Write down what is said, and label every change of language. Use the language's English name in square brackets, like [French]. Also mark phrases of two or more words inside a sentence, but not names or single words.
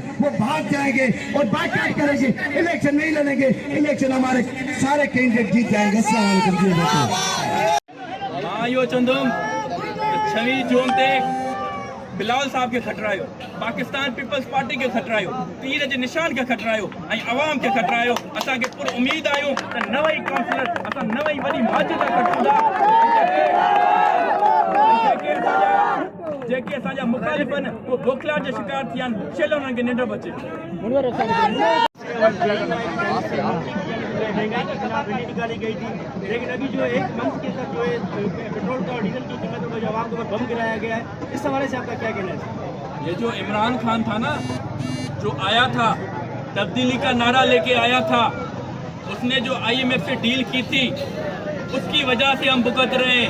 [Urdu] وہ بھاگ جائیں گے اور بائیکاٹ کریں گے، الیکشن نہیں لڑیں گے. الیکشن ہمارے سارے کینڈیڈیٹ جیت جائیں گے. [Sindhi] आयो चंदम 26 जून ते बिलावल साहब के खतरायो, पाकिस्तान पीपल्स पार्टी के खतरायो, तीर जे निशान के खतरायो, ऐं अवाम के खतरायो। असांखे पूरी उम्मीद आयो त नवई काउंसलर असां नवई वॾी माजिद कढूंदा, जेके असांजा मुखालिफ़ आहिनि उहे बोखलाहट जे शिकार थिया आहिनि, शेल उन्हनि खे निंड बचे। [Urdu] مہنگائی کے خلاف ریلی نکالی گئی تھی، لیکن ابھی جو 1 منتھ کے تک جو ہے پیٹرول کا اور ڈیزل کی قیمتوں کو عوام کے اوپر بم گرایا گیا ہے، اس حوالے سے آپ کا کیا کہنا ہے? یہ جو عمران خان تھا نا، جو آیا تھا تبدیلی کا نعرہ لے کے آیا تھا، اس نے جو IMF سے ڈیل کی تھی، اس کی وجہ سے ہم بھگت رہے ہیں.